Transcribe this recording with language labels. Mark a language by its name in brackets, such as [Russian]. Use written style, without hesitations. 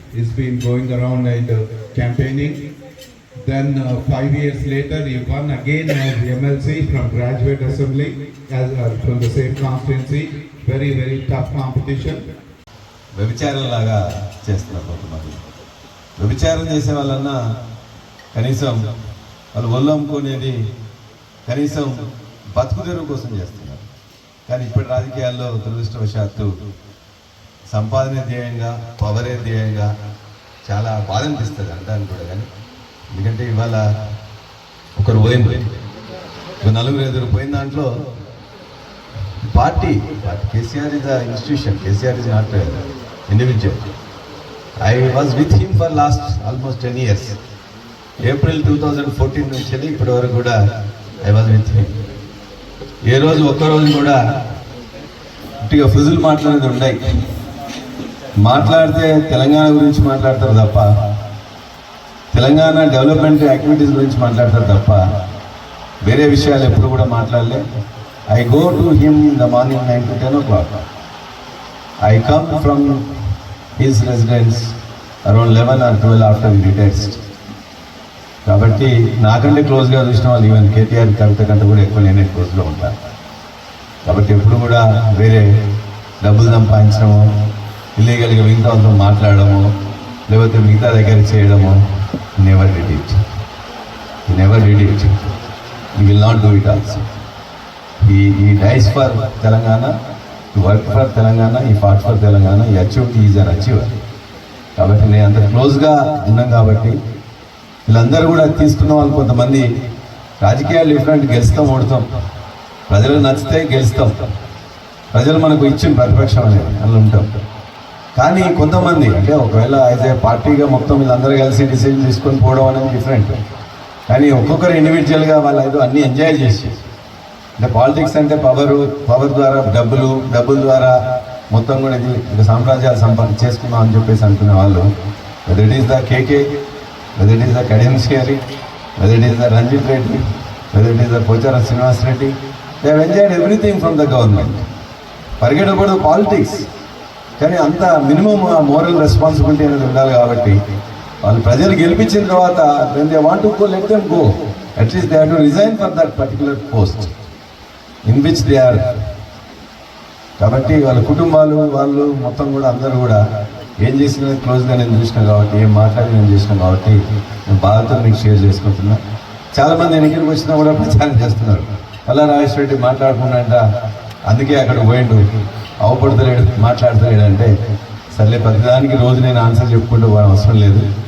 [English] He's been going around and campaigning. Then 5 years later, he won again as MLC from Graduate Assembly from the same constituency. Very, very tough competition. [Telugu] వ్యభిచారం లాగా చేస్తున్నారు కొంతమంది. వ్యభిచారం చేసే వాళ్ళన్నా కనీసం వాళ్ళు ఒళ్ళు అమ్ముకునేది కనీసం బతుకుదెరువు కోసం చేస్తున్నారు. కానీ ఇప్పటి రాజకీయాల్లో దురదృష్టవశాత్తు సంపాదనే ధ్యేయంగా, పవరే ధ్యేయంగా చాలా బాధ అనిపిస్తుంది అంటాను కూడా. కానీ ఎందుకంటే ఇవాళ ఒకరు పోయింది, 4-5 పోయిన దాంట్లో party [English] KCR is a institution, KCR is not individual. I was with him for last almost 10 years. [Telugu] April 2014 నుంచి వెళ్ళి ఇప్పటి వరకు కూడా [English] I was with him. [Telugu] ఏ రోజు ఒక్కరోజు కూడా ఇటుగా ఫిజుల్ మాట్లాడేది ఉన్నాయి. మాట్లాడితే తెలంగాణ గురించి మాట్లాడతారు తప్ప, తెలంగాణ డెవలప్మెంట్ యాక్టివిటీస్ గురించి మాట్లాడతారు తప్ప వేరే విషయాలు ఎప్పుడు కూడా మాట్లాడలే. [English] I go to him in the morning 9 to 10 o'clock. I come from his residence around 11 or 12 after he retires. [Telugu] కాబట్టి నాకంటే క్లోజ్గా చూసిన వాళ్ళు ఈవెన్ కేటీఆర్ కవిత కంటే కూడా ఎక్కువ నేనే క్లోజ్లో ఉంటాను. కాబట్టి ఎప్పుడు కూడా వేరే డబ్బులు సంపాదించడము, ఇల్లీగల్గా మిగతా వాళ్ళతో మాట్లాడము, లేకపోతే మిగతా దగ్గర చేయడము, [English] Never did it. He will not do it also. He dies for Telangana, he worked for Telangana, he fought for Telangana, he achieved, he is an achiever. [Telugu] కాబట్టి నేను అంత క్లోజ్గా ఉన్నాం కాబట్టి వీళ్ళందరూ కూడా తీసుకున్న వాళ్ళు కొంతమంది రాజకీయాలు డిఫరెంట్, గెలుస్తాం ఓడుతాం, ప్రజలకు నచ్చితే గెలుస్తాం, ప్రజలు మనకు ఇచ్చిన ప్రతిపక్షం అనేది అందులో ఉంటాం. కానీ కొంతమంది అంటే ఒకవేళ అయితే పార్టీగా మొత్తం వీళ్ళందరూ కలిసి డిసిజన్ తీసుకొని పోవడం అనేది డిఫరెంట్. కానీ ఒక్కొక్కరు ఇండివిజువల్గా వాళ్ళు ఏదో అన్నీ ఎంజాయ్ చేసి, అంటే పాలిటిక్స్ అంటే పవర్ ద్వారా డబ్బుల ద్వారా మొత్తం కూడా ఇది సామ్రాజ్యాలు చేసుకుందాం అని చెప్పేసి అనుకునే వాళ్ళు, [English] Whether it is the KK, whether it is the కడియంశ్రీ, whether it is the Ranjith Reddy, whether it is the Pocharam Srinivas Reddy, they have enjoyed everything from the government. Forget about the politics. [Telugu] కానీ అంత మినిమం మోరల్ రెస్పాన్సిబిలిటీ అనేది ఉండాలి. కాబట్టి వాళ్ళు ప్రజలు గెలిపించిన తర్వాత [English] when they want to go, let them go. At least they have to resign for that particular post in which they are [Telugu] కాబట్టి వాళ్ళ కుటుంబాలు వాళ్ళు మొత్తం కూడా అందరూ కూడా ఏం చేసినా క్లోజ్గా నేను చూసినా కాబట్టి ఏం మాట్లాడి నేను చేసినా కాబట్టి నేను బాధతో మీకు షేర్ చేసుకుంటున్నా. చాలామంది నేను ఇక్కడికి వచ్చినా కూడా ప్రచారం చేస్తున్నారు, పల్లా రాజేశ్వర రెడ్డి మాట్లాడకుండా అందుకే అక్కడ పోయిండు, అవపడతలేడు, మాట్లాడతలేడు అంటే సర్లే ప్రతిదానికి రోజు నేను ఆన్సర్ చెప్పుకుంటూ పోవడం అవసరం లేదు.